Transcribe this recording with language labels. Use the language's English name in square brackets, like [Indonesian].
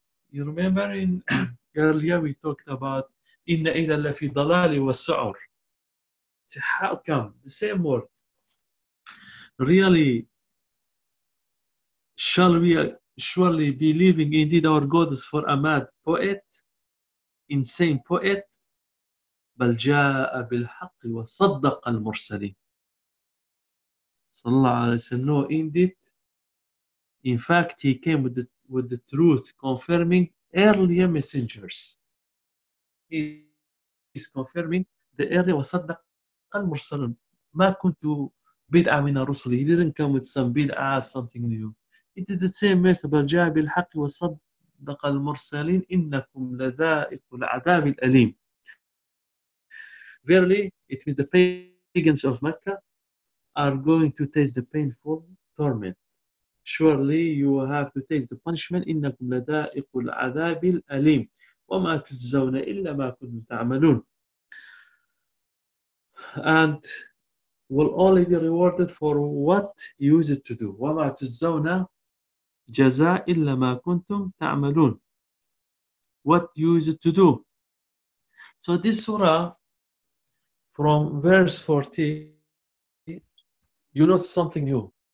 [English] You remember in earlier we talked about [Arabic] إِنَّ إِذَا لَفِي ضَلَالِ وَالسُّعُرِ. [English] How come? The same word. Really, shall we surely be leaving indeed our gods for a mad poet, insane poet? [Arabic] بل جاء بالحق وصدق المرسلين. صلى الله عليه وسلم. [English] No, indeed. In fact, he came with the truth, confirming earlier messengers. He is confirming the earlier وصدق. [Arabic] Ma kuntu bid'a min ar-rusul. [English] He didn't come with some bid'a, something new. It is the same method. [Arabic] بل جاء بالحق وصدق المرسلين إنكم لذائق العذاب الأليم. [English] Verily, it means the pagans of Mecca are going to taste the painful torment. Surely you have to taste the punishment. [Arabic] إنكم لذائق العذاب الأليم. وما تجزون إلا ما كنتم تعملون. [English] And will only be rewarded for what you used to do. [Arabic] وَمَا تُجْزَوْنَا جَزَاء إِلَّا مَا كُنْتُمْ تَعْمَلُونَ. [English] What you used to do. So this surah, from verse 40, you know something new.